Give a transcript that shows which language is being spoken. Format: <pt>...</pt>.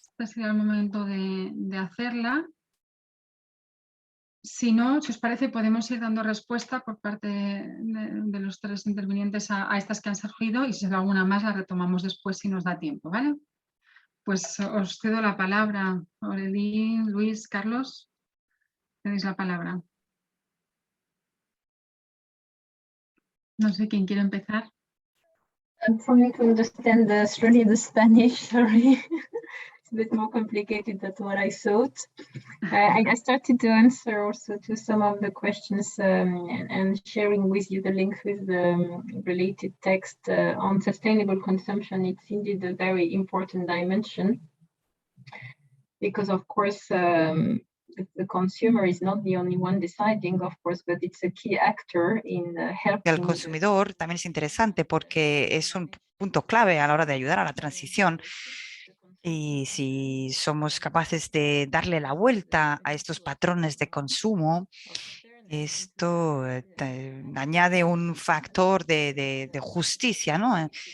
<es>Este sería el momento de hacerla. Si no, si os parece, podemos ir dando respuesta por parte de los 3 intervinientes a estas que han surgido y si hay alguna más la retomamos después si nos da tiempo, ¿vale? Pues os cedo la palabra. Aurelia, Luis, Carlos, tenéis la palabra. No sé quién quiere empezar.</es> <en>For me to understand really the Spanish, sorry. It's a bit more complicated than what I thought. I started to answer also to some of the questions and sharing with you the links with the related text on sustainable consumption. It's indeed a very important dimension because, of course, the consumer is not the only one deciding, of course, but it's a key actor in helping.</en> <es>El consumidor también es interesante porque es un punto clave a la hora de ayudar a la transición. Y si somos capaces de darle la vuelta a estos patrones de consumo, esto añade un factor de justicia, ¿no?</es>